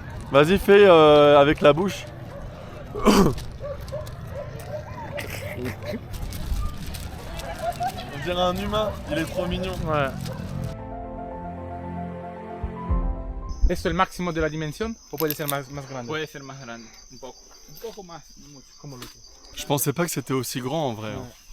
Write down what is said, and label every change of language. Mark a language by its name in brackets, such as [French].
[French] Vas-y, fais avec la bouche. On dirait un humain, il est trop mignon. Ouais. [Spanish] ¿Esto es el máximo de la dimensión o puede ser más grande? Puede ser más grande, un poco más, no mucho. Como lo que. [French] Je pensais pas que c'était aussi grand en vrai. Hein.